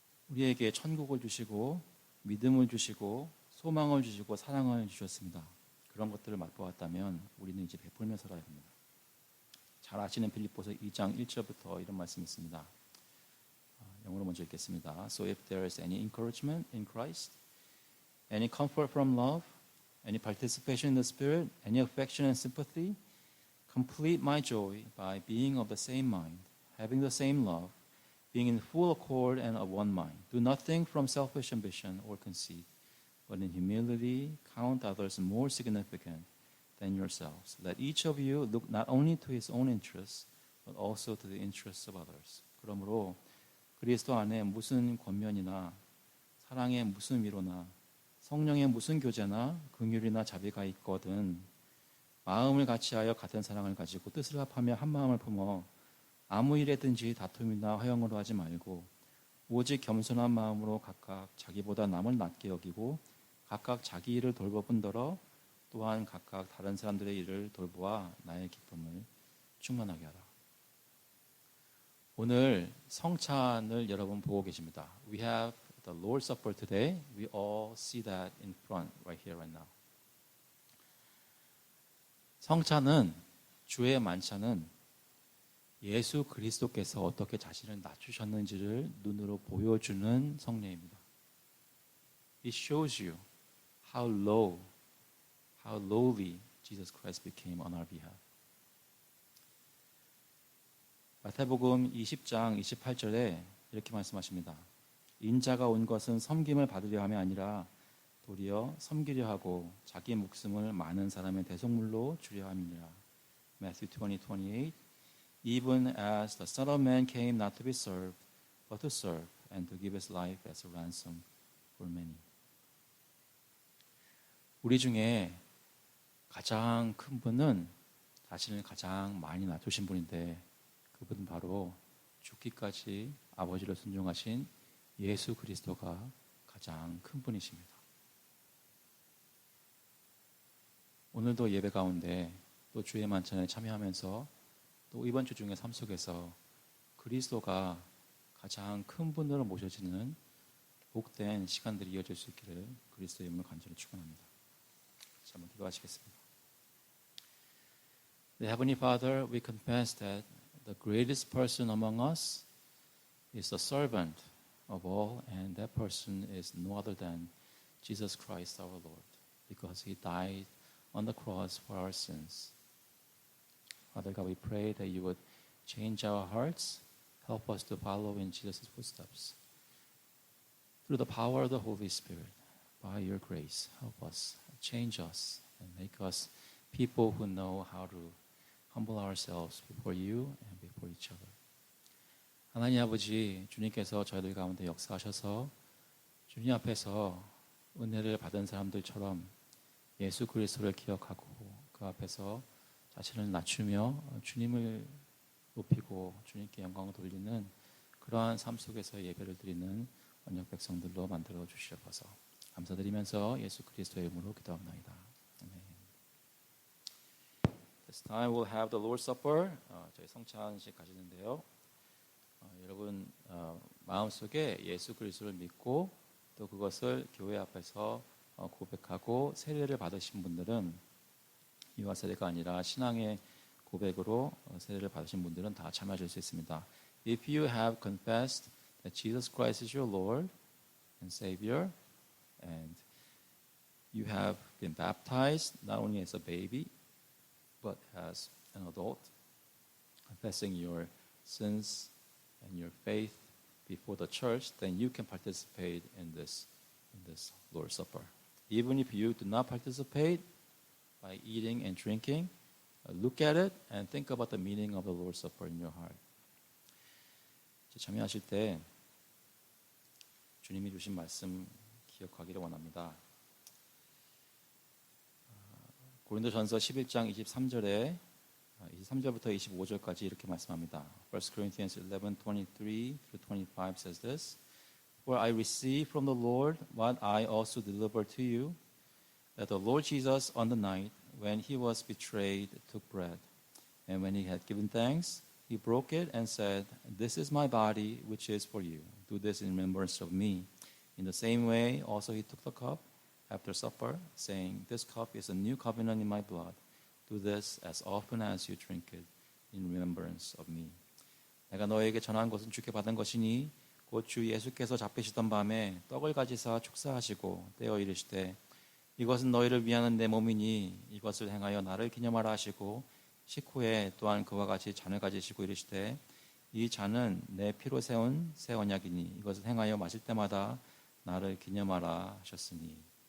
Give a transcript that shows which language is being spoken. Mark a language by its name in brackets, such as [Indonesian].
[Korean] 우리에게 천국을 주시고 믿음을 주시고 소망을 주시고 사랑을 주셨습니다. 그런 것들을 맛보았다면 우리는 이제 베풀며 살아야 합니다. 잘 아시는 빌립보서 2장 1절부터 이런 말씀이 있습니다. 영어로 먼저 읽겠습니다. [English] So if there is any encouragement in Christ, any comfort from love, any participation in the Spirit, any affection and sympathy, complete my joy by being of the same mind, having the same love, being in full accord and of one mind. Do nothing from selfish ambition or conceit, but in humility count others more significant than yourselves. Let each of you look not only to his own interests, but also to the interests of others. [Korean] 그러므로 그리스도 안에 무슨 권면이나 사랑의 무슨 위로나 성령의 무슨 교제나 긍휼이나 자비가 있거든 마음을 같이하여 같은 사랑을 가지고 뜻을 합하며 한 마음을 품어 아무 일에든지 다툼이나 화형으로 하지 말고 오직 겸손한 마음으로 각각 자기보다 남을 낮게 여기고 각각 자기 일을 돌보분더러 또한 각각 다른 사람들의 일을 돌보아 나의 기쁨을 충만하게 하라. 오늘 성찬을 여러분 보고 계십니다. [English] We have the Lord's Supper today. We all see that in front right here, right now. [Korean] 성찬은 주의 만찬은 예수 그리스도께서 어떻게 자신을 낮추셨는지를 눈으로 보여주는 성례입니다. [English] It shows you how lowly Jesus Christ became on our behalf. [Korean] 마태복음 20장 28절에 이렇게 말씀하십니다. 인자가 온 것은 섬김을 받으려 함이 아니라 도리어 섬기려 하고 자기 목숨을 많은 사람의 대속물로 주려 함이니라. [English] Matthew 20:28 Even as the Son of Man came not to be served, but to serve and to give his life as a ransom for many. [Korean] 우리 중에 가장 큰 분은 자신을 가장 많이 낮추신 분인데 그분은 바로 죽기까지 아버지를 순종하신 예수 그리스도가 가장 큰 분이십니다. 오늘도 예배 가운데 또 주의 만찬에 참여하면서 또 이번 주 중에 삶 속에서 그리스도가 가장 큰 분으로 모셔지는 복된 시간들이 이어질 수 있기를 그리스도의 이름으로 간절히 축원합니다. 자, 한번 기도하시겠습니다. [English] Heavenly Father, we confess that the greatest person among us is the servant of all, and that person is no other than Jesus Christ our Lord, because He died on the cross for our sins. Father God, we pray that you would change our hearts, help us to follow in Jesus' footsteps. Through the power of the Holy Spirit, by your grace, help us, change us, and make us people who know how to humble ourselves before you and before each other. [Korean] 하나님 아버지, 주님께서 저희들 가운데 역사하셔서 주님 앞에서 은혜를 받은 사람들처럼 예수 그리스도를 기억하고 그 앞에서 자신을 낮추며 주님을 높이고 주님께 영광을 돌리는 그러한 삶 속에서 예배를 드리는 언약 백성들로 만들어 주시옵소서. 감사드리면서 예수 그리스도의 이름으로 기도합니다. 아멘. [English] This time we'll have the Lord's Supper. [Korean] 저희 성찬식 가지는데요. 여러분 마음속에 예수 그리스도를 믿고 또 그것을 교회 앞에서 고백하고 세례를 받으신 분들은 유아 세례가 아니라 신앙의 고백으로 세례를 받으신 분들은 다 참여하실 수 있습니다. [English] If you have confessed that Jesus Christ is your Lord and Savior, and you have been baptized not only as a baby, but as an adult, confessing your sins and your faith before the church, then you can participate in this Lord's Supper. Even if you do not participate by eating and drinking, look at it and think about the meaning of the Lord's Supper in your heart. [Korean] 참여하실 때 주님이 주신 말씀 기억하기를 원합니다. 고린도전서 11장 23절부터 25절까지 이렇게 말씀합니다. [English] 1 Corinthians 11:23-25 says this. For I received from the Lord what I also delivered to you, that the Lord Jesus on the night when he was betrayed took bread, and when he had given thanks, he broke it and said, This is my body which is for you. Do this in remembrance of me. In the same way also he took the cup after supper, saying, This cup is a new covenant in my blood. Do this as often as you drink it in remembrance of me. [Korean] 내가 너에게 전한 것은 주께 받은 것이니 곧 주 예수께서 잡히시던 밤에 떡을 가지사 축사하시고 떼어 이르시되 이것은 너희를 위하는 내 몸이니 이것을 행하여 나를 기념하라 하시고 식후에 또한 그와 같이 잔을 가지시고 이르시되 이 잔은 내 피로 세운 새 언약이니 이것을 행하여 마실 때마다 나를 기념하라 하셨으니.